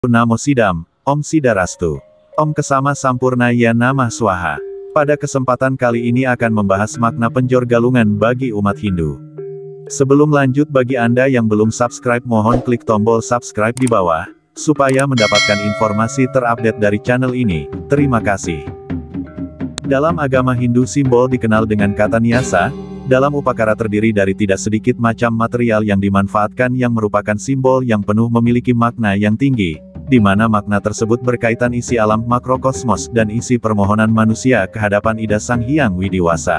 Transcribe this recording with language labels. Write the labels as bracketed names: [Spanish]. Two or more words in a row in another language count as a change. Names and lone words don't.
[Sanskrit] Namo Sidam, Om Sidarastu. Om Kesama Sampurna Ya Namah Swaha. [Indonesian] Pada kesempatan kali ini akan membahas makna penjor galungan bagi umat Hindu. Sebelum lanjut, bagi Anda yang belum subscribe mohon klik tombol subscribe di bawah, supaya mendapatkan informasi terupdate dari channel ini. Terima kasih. Dalam agama Hindu simbol dikenal dengan kata nyasa. Dalam upakara terdiri dari tidak sedikit macam material yang dimanfaatkan yang merupakan simbol yang penuh memiliki makna yang tinggi, di mana makna tersebut berkaitan isi alam makrokosmos dan isi permohonan manusia kehadapan Ida Sang Hyang Widiwasa.